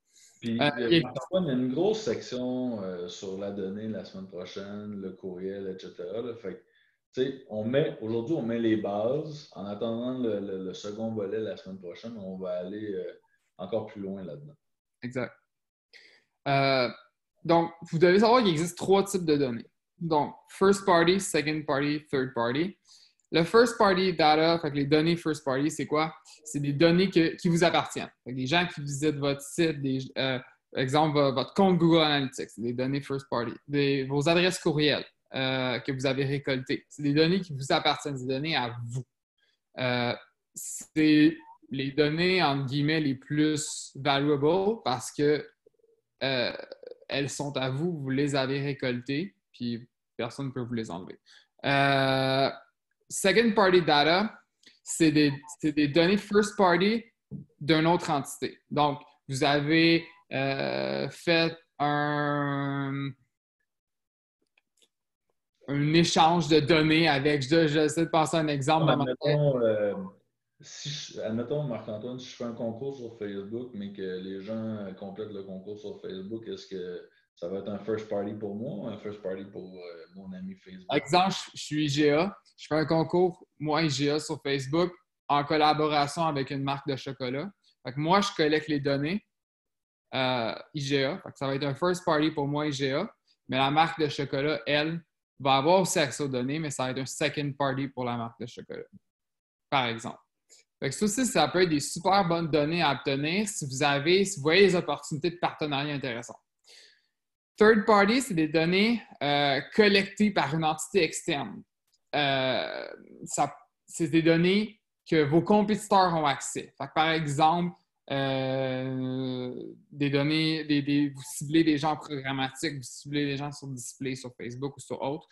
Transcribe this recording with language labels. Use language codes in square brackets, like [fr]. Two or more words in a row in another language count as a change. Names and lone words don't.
[fr] Puis, Marc-Antoine, il y a une grosse section sur la donnée la semaine prochaine, le courriel, etc. Là. Fait que, aujourd'hui, on met les bases. En attendant le second volet la semaine prochaine, on va aller encore plus loin là-dedans. Exact. Donc, vous devez savoir qu'il existe 3 types de données. Donc, [en] first party, second party, third party. Le first party data, [fr] fait que les données [en] first party, [fr] c'est quoi? C'est des données qui vous appartiennent. Fait que les gens qui visitent votre site, exemple, votre compte Google Analytics, c'est des données [en] first party. [fr] Vos adresses courriels que vous avez récoltées, c'est des données qui vous appartiennent, des données à vous. C'est les données, entre guillemets, les plus valuable parce que elles sont à vous, vous les avez récoltées, puis personne ne peut vous les enlever. [en] Second party data, [fr] c'est des données [en] first party [fr] d'une autre entité. Donc, vous avez fait un échange de données avec, j'essaie de penser à un exemple. Admettons, Marc-Antoine, si je fais un concours sur Facebook, mais que les gens complètent le concours sur Facebook, est-ce que ça va être un [en] first party [fr] pour moi ou un [en] first party [fr] pour mon ami Facebook? Exemple, je suis IGA. Je fais un concours, moi, IGA, sur Facebook, en collaboration avec une marque de chocolat. Fait que moi, je collecte les données IGA. Fait que ça va être un [en] first party [fr] pour moi, IGA. Mais la marque de chocolat, elle, va avoir aussi accès aux données, mais ça va être un [en] second party [fr] pour la marque de chocolat, par exemple. Fait que ça aussi, ça peut être des super bonnes données à obtenir si vous voyez des opportunités de partenariat intéressantes. [en] Third party, [fr] c'est des données collectées par une entité externe. C'est des données que vos compétiteurs ont accès. Fait que, par exemple, des données, vous ciblez des gens programmatiques, vous ciblez des gens sur display, sur Facebook ou sur autres.